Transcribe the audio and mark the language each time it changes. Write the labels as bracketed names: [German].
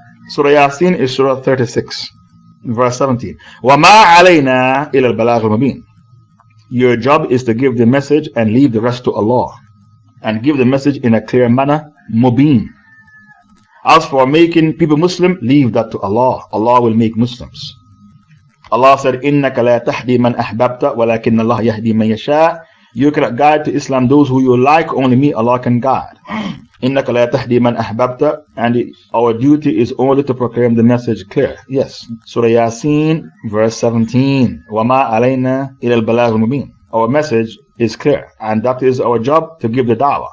[English] Surah Yasin is Surah 36, verse 17. [Arabic] وَمَا عَلَيْنَا إِلَى الْبَلَاغِ الْمُبِينِ. [English] Your job is to give the message and leave the rest to Allah. And give the message in a clear manner, mubin. As for making people Muslim, leave that to Allah. Allah will make Muslims. Allah said, [Arabic] إِنَّكَ لَا تَحْدِي مَنْ أَحْبَبْتَ وَلَكِنَّ اللَّهَ يَهْدِي مَنْ يَشَاءُ. [English] You cannot guide to Islam those who you like, only me, Allah can guide. [Arabic] إِنَّكَ لَا تَحْدِي مَنْ أَحْبَبْتَ. [English] And our duty is only to proclaim the message clear. Yes. Surah Yasin, verse 17. [Arabic] وَمَا عَلَيْنَا إِلَى الْبَلَاغِ الْمُبِينِ. [English] Our message is clear, and that is our job, to give the da'wah.